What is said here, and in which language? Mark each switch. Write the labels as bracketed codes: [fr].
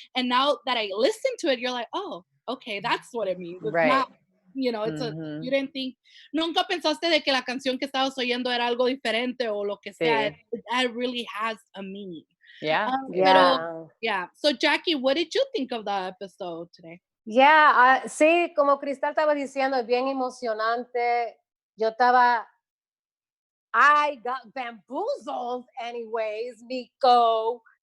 [en] And now that I listen to it, you're like, oh, okay, that's what it means. It's not, you know, it's you didn't think, [es] nunca pensaste de que la canción que estabas oyendo era algo diferente o lo que sea. [en] It really has a meaning. Yeah. Yeah. So Jackie, what did you think of the episode today? Yeah, [es] sí, como Cristal estaba diciendo, es bien emocionante. [en] I got bamboozled anyways, Nico.